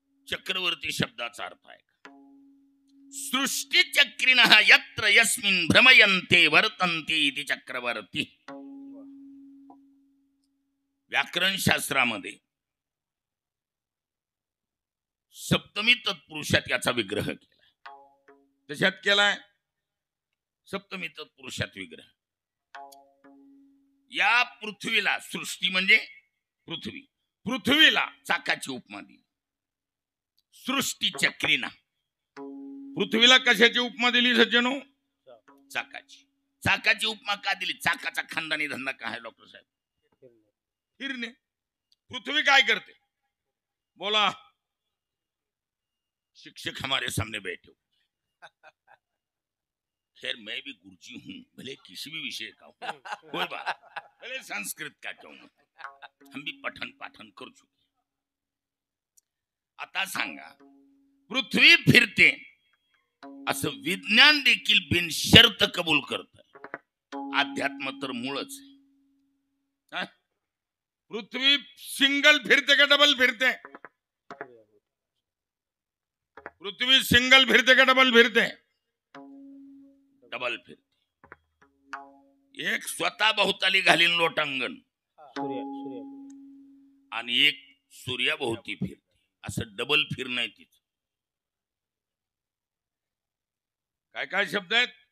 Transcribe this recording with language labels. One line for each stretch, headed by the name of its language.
Marathi: चक्रवर्ती शब्दाचा अर्थ आहे
Sanskrit: सृष्टी चक्रिण यत्र यस्मिन् भ्रमयन्ते वर्तन्ते इति चक्रवर्ती.
Marathi: व्याकरण शास्त्रामध्ये सप्तमी तत्पुरुषात याचा विग्रह केला. त्याच्यात केलाय सप्तमी तत्पुरुषात विग्रह. या पृथ्वीला, सृष्टी म्हणजे पृथ्वी, पृथ्वीला चाकाची उपमा दिली. सृष्टी चक्रिणा. पृथ्वीला कशाची उपमा दिली सज्जनो? चाकाची. चाकाची उपमा का दिली? चाकाचा खानदानी धंदा काय आहे डॉक्टर साहेब? फिरणे. पृथ्वी काय करते? बोला.
Hindi: शिक्षक हमारे सामने बैठे हो. खैर मैं भी गुरुजी हूं, भले किसी भी विषय का हूं, कोई बात, भले संस्कृत का क्यों न, हम भी पठन पाठन कर चुके.
Marathi: आता सांगा, पृथ्वी फिरते असं विज्ञान देखील बिनशर्त कबूल करत. अध्यात्म तर मूळच आहे. पृथ्वी सिंगल फिरते का डबल फिरते? पृथ्वी सिंगल फिरते का डबल फिरते? डबल फिरते. एक स्वतः भोवताली घालीन लोटांगण आणि एक सूर्याभोवती फिरते. असं डबल फिरणं आहे तिचं. काय काय शब्द आहेत?